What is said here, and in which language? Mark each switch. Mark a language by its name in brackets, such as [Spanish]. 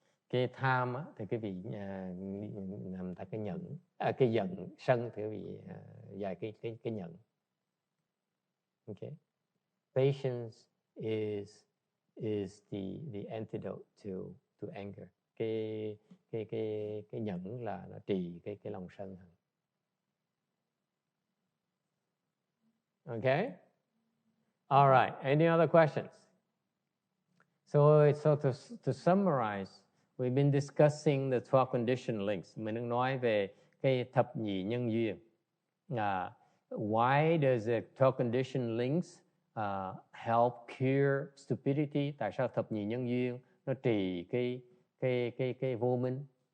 [Vietnamese] Cái tham á, thì cái vị nằm tại cái nhẫn, cái giận, sân thì cái vị dài cái nhẫn. [English] Okay. Patience is the antidote to anger. [Vietnamese] Cái nhẫn là nó trì cái lòng sân. [English] Okay. All right. Any other questions? So to summarize, we've been discussing the 12 conditioned links. [Vietnamese] Mình đang nói về cái thập nhị nhân duyên. [English] Why does the 12 conditioned links help cure stupidity? [Vietnamese] Tại sao thập nhị nhân duyên nó trì cái vô minh?